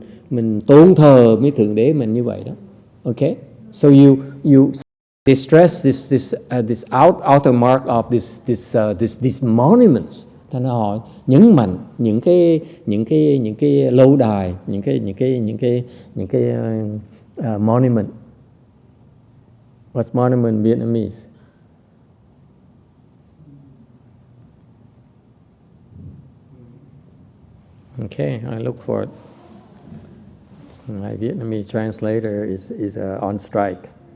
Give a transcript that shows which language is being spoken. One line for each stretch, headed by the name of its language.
Vietnamese: Mình tôn thờ với thượng đế mình như vậy đó.
English: Okay? So they stress this outer mark of these monuments.
Vietnamese: Thành ra họ nhấn mạnh những cái lâu đài, những cái monument.
English: What's monument in Vietnamese? Okay, I look for it. My Vietnamese translator is on strike.